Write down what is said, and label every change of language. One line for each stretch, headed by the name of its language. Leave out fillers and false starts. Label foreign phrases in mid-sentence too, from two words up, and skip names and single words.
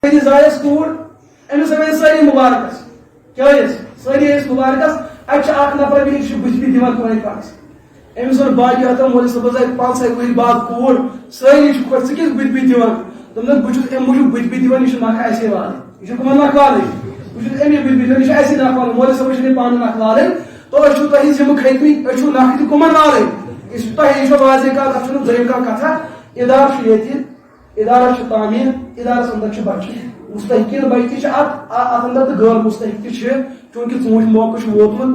Kashmiri: زایس کوڑ امس گئی ساری مبارکس کیاز ساری اس مبارکس اتھ اخ نفر بھی بجلی دان کوئی پانس امس وون باقی ہتم مولوی صاحب آئی 5 ؤہر بعد کوڑ ساری خۄش ژٕ کیٛاہ بجلی دان دوٚپنس بہٕ چھُس امہِ موٗجوٗب بجلی دِوان یہِ چھُ نکھٕ اَسے والٕنۍ یہِ چھُ کٕمن نکھٕ والٕنۍ بہٕ چھُس امی بجلی دِوان یہِ چھُ اَسے نکھٕ والٕنۍ مولوی صٲبس چھنہٕ یہِ پانہٕ نکھٕ والٕنۍ تو أسۍ چھِو تۄہہِ ذِمہٕ کھٔتمٕتۍ أسۍ چھِو نکھٕ تہِ کٕمن والٕنۍ یہِ تۄہہِ چھو واضح کتھ اتھ چھُنہٕ دوٚیِم کانٛہہ کتھا ادارٕ چھُ ییٚتہِ ادارس چھُ تعمیٖر ادارس اندر چھُ بچہِ مستحقین بچہِ تہِ چھِ اتھ اندر تہٕ غٲر مستحق تہِ چھِ چوٗنٛکہِ ژوٗنٛٹھۍ موقعہٕ چھُ ووتمُت